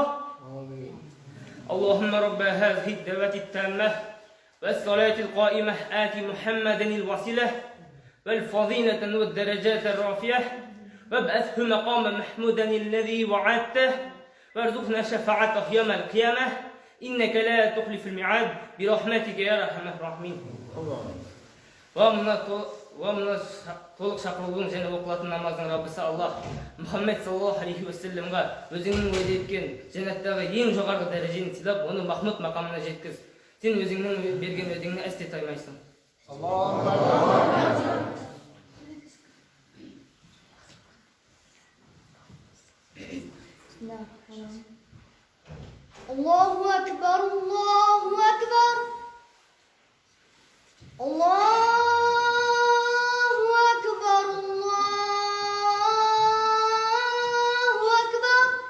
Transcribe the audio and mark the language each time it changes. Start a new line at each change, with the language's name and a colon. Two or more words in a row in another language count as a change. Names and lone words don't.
Arabic: اللهم رب هذه الدعوة التامة والصلاة القائمة آت محمدا الوسيلة والفضيلة والدرجات الرافعة وابعثه مقاما محمودا الذي وعدته وارزقنا شفاعته يوم القيامة إنك لا تخلف الميعاد برحمتك يا أرحم الراحمين.
Kazakh: Ve mına толық шақырылуын және оқылатын намаздың Раббысы Аллах Мұхаммед
Arabic: صلى الله عليه وسلم
Kazakh: өзіңнің уәде еткен жәннаттағы ең жоғарғы дәрежені сыйлап, оны Махмуд мақамына жеткіз. Сен өзіңнің берген уәдеңнен әсте таймайсың.
Arabic: الله أكبر، الله أكبر. الله أكبر، الله أكبر.